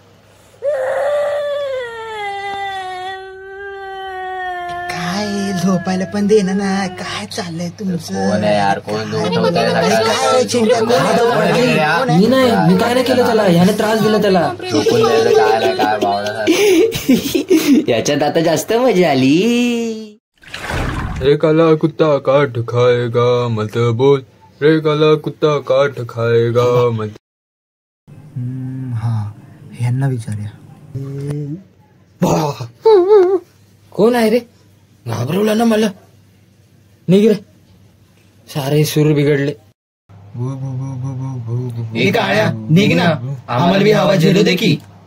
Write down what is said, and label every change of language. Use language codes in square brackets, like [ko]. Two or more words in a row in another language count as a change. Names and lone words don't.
[mr] काय झोपायला पण दे ना. काय चाललंय तुमचं? यार, कोण मी काय नाही केलं त्याला, ह्याने त्रास दिला त्याला. याच्यात आता जास्त मजा आली. [hi] रे काला कुत्ता काट खाएगा मत बोल, रे काला कुत्ता काट खाएगा मत. [mr] हा, ह्यांना विचारूया. कोण आहे रे? घाबरवला ना मला. निघ रे, सारे सूर बिघडले. निघ ना, आम्हाला बी हवा झेलू दे की.